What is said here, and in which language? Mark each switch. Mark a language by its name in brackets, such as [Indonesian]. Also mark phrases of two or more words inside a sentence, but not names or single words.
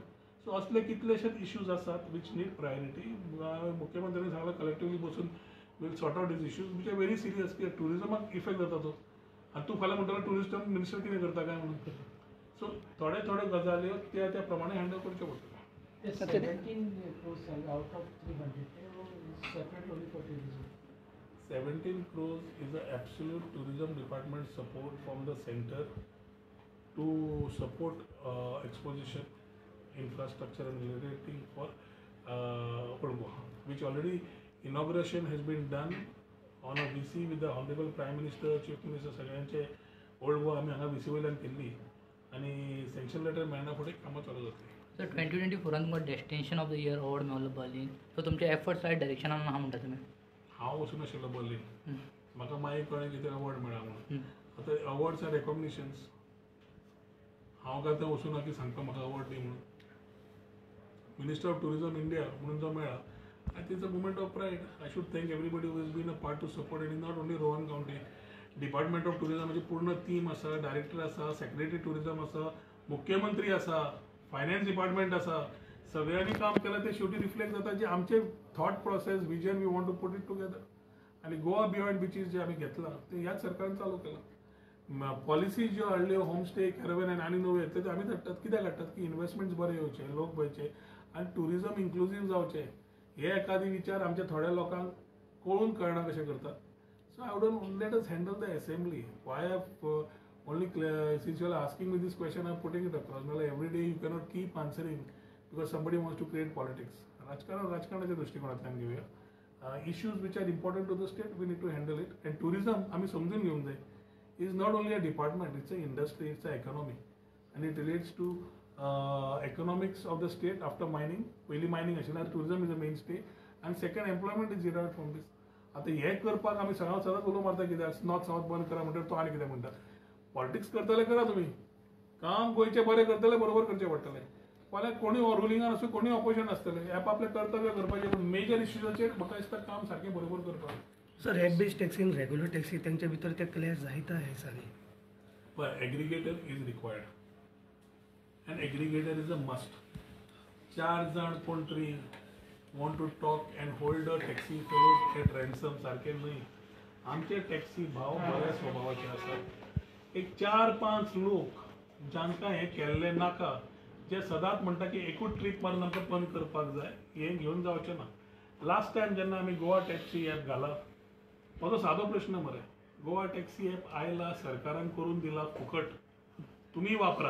[Konkani] सो असले कितलेशेच इश्यूज आसात [English] which need priority. [Konkani] मुख्यमंत्र्यांनी सांगला [English] कलेक्टिवली बसून will sort out these issues which are very serious. [Konkani] की टुरिजमाक इफेक्ट जाता तो. आनी तू फाल्यां म्हणटलो टुरिस्ट मिनिस्टर कितें करता काय म्हणून. सो थोड्यो गजाल्यो त्या प्रमाणे हँडल करच्यो पडटल्यो. [English] 17 crores is the absolute tourism department support from the center to support exposition, infrastructure and related thing for Old Goa, which already inauguration has been done on a VC with the Honorable Prime Minister, Chief Minister [Konkani] सगळ्यांचे Old Goa आमी हांगा VC वयल्यान केल्ली आनी सँक्शन लेटर मेळना फुडें कामां चालू जातली. सर 2024 तुमकां [English] destination of the year award [Konkani] मेळ्ळो बर्लिन. सो तुमचे [English] efforts right [Konkani] डायरेक्शनान आहा म्हणटा तुमी. हांव वचून आशिल्लो बर्लिन, म्हाका मागीर कळ्ळें कितें अवॉर्ड मेळ्ळा म्हणून. आतां [English] awards are recognitions. [Konkani] हांव काय थंय वचूना की सांगता म्हाका अवॉर्ड दी म्हणून. [English] Minister of Tourism India [Konkani] म्हणून जो मेळ्ळा, [English] I think it's a moment of pride. I should thank everybody who is been a part to support it. Not only Rohan Kavanti, [Konkani] डिपार्टमेंट ऑफ टुरिजमाची पूर्ण टीम आसा, डायरेक्टर आसा, सेक्रेटरी टुरिजम आसा, मुख्यमंत्री आसा, फायनान्स डिपार्टमेंट आसा. सगळ्यांनी काम केलं ते शेवटी रिफ्लेक्ट जाता जे आमचे [English] thought process, vision we want to put it together. [Konkani] आणि गोवा बियॉन्ड बिचीस जे आम्ही घेतला ते ह्याच सरकारन चालू केला. पॉलिसीज ज्यो हाडल्यो होमस्टे, कॅरवेन आनी नवे येतले ते आमी धाडटात. कित्याक हाडटात की इन्व्हेस्टमेंट्स बरे येवचे, लोक बयचे आनी टुरिजम इन्क्लुसीव जावचे. हे एखादी विचार आमच्या थोड्या लोकांक कळून कळना कशें करतात. [English] So I would let us handle the Assembly. Why only since you are asking me this question, I am putting it across. Every day you cannot keep answering because somebody wants to create politics. [Konkani] राजकारणाच्या दृष्टिकोनातल्यान घेऊया. [English] Issues which are important to the state, we need to handle it. And tourism, [Konkani] आम्ही समजून घेऊन जाय, [English] is not only a department, it's an industry, it's an economy. And it relates to economics of the state after mining. [Konkani] पहिली mining असेल, [English] tourism is the mainstay. And second, employment is derived from this. [Konkani] आता हे करपाक आम्ही सदांच उलो मारता कित्याक [English] North South [Konkani] बंद करा म्हणटा तो आनी कितें म्हणटा. पॉलिटिक्स करतले करा तुम्ही, काम गोंयचे बरें करतले बरोबर करचे पडटले. फाल्यां कोणी रुलिंगान आसूं कोणी ऑपोजिशन आसतले, आपले कर्तव्य करपाचें. मेजर इश्यूजाचेर म्हाका दिसता काम सारकें बरोबर करपाक. सर [English] head based taxi [Konkani] आनी [English] regular taxi [Konkani] तेंच्या भितर ते क्लियर जायता हे दिसांनी. [English] पण aggregator is required and aggregator is a must. [Konkani] 4 जाण कोण तरी [English] want to talk and hold a taxi fellows at ransom [Konkani] सारकें न्हय. आमचे टॅक्सी भाव बऱ्या स्वभावाचे आसात. एक 4-5 लोक जांकां हें केल्लें नाका, जे सदांच म्हणटा की एकूच ट्रीप मारून आमकां बंद करपाक जाय, हें घेवन जावचें ना. लास्ट टायम जेन्ना आमी गोवा टॅक्सी ॲप घाला, म्हजो सादो प्रश्न मरे, गोवा टॅक्सी ॲप आयला, सरकारान करून दिला फुकट, तुमी वापरा.